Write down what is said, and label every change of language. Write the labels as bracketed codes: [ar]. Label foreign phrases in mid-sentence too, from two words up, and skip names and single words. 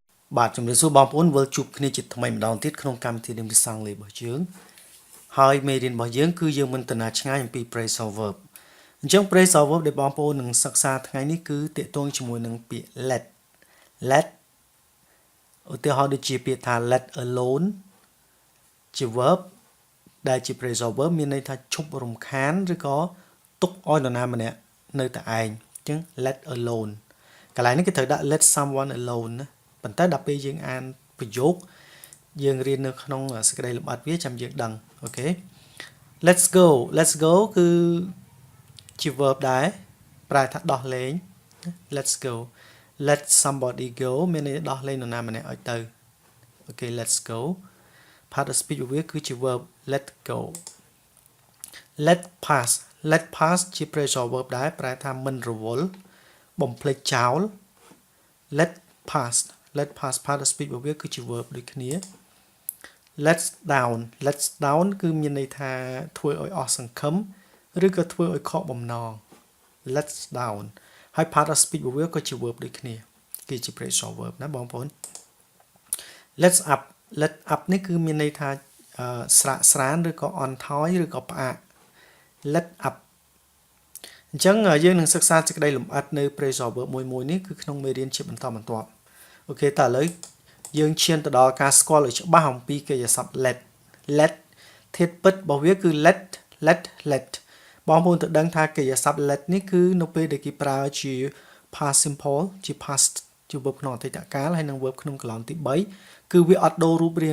[km] បាទជំរាបសួរបងប្អូនវិលជួបគ្នាជាថ្មីម្ដងទៀតក្នុងកម្មវិធីEnglish Khmerរបស់យើងហើយមេរៀនរបស់យើងគឺយើងមិនតាណាឆ្ងាយអំពី [en] Phrasal verb [km] អញ្ចឹង Phrasal verb ដែលបងប្អូននឹងសិក្សាថ្ងៃនេះគឺទាក់ទងជាមួយនឹងពាក្យ let ឧទាហរណ៍ដូចជាពាក្យថា [en] let alone [km] ជា verb ដែលជា [en] Phrasal verb [km] មានន័យថាឈប់រំខានឬក៏ទុកឲ្យនរណាម្នាក់នៅតែឯងអញ្ចឹង let alone កន្លែងនេះគេត្រូវដាក់ [en] let someone alone [km] ណាប៉ុន្តែដល់ពេលយើងអានប្រយោគយើងរៀននៅក្នុងសេចក្តីលម្អិតវាចាំយើងដឹងអូខេ [en] let's go [km] គឺជា verb ដែរប្រែថាដោះលែង [en] let's go let somebody go [km] មានន័យដោះលែងនរណាម្នាក់ឲ្យទៅអូខេ [en] let's go part of speech [km] របស់វាគឺជា [en] verb let go let pass [km] ជា [en] phrasal verb [km] ដែរប្រែថាមិនរវល់បំភ្លេចចោល [en] let pass part of speech [km] របស់វាគឺជា verb ដូចគ្នា [en] let's down [km] គឺមានន័យថាធ្វើឲ្យអស់សង្ឃឹមឬក៏ធ្វើឲ្យខកបំណង [en] let's down [km] ហើយ [en] part of speech [km] របស់វាក៏ជា verb ដូចគ្នាគឺជា [en] phrasal verb [km] ណាបងប្អូន [en] let up [km] នេះគឺមានន័យថាស្រាកស្រានឬក៏អន់ថយឬក៏ផ្អាក [en] let up [km] អញ្ចឹងយើងនឹងសិក្សាសេចក្តីលម្អិតនៅ [en] phrasal verb [km] មួយនេះគឺក្នុងមេរៀនជាបន្តបន្ទាប់អូខេតើឥឡូវយើងឈានទៅដល់ការស្គាល់ឲ្យច្បាស់អំពីកិរិយាសព្ទ let ធាតុ ពិតរបស់វាគឺ let បងប្អូនត្រូវដឹងថាកិរិយាសព្ទ let នេះគឺនៅពេលដែលគេប្រើជា [en] past simple [km] ជា past ជា verb ក្នុងអតីតកាលហើយនិង verb ក្នុងកន្លងទី3គឺវាអត់ដូររូបរាង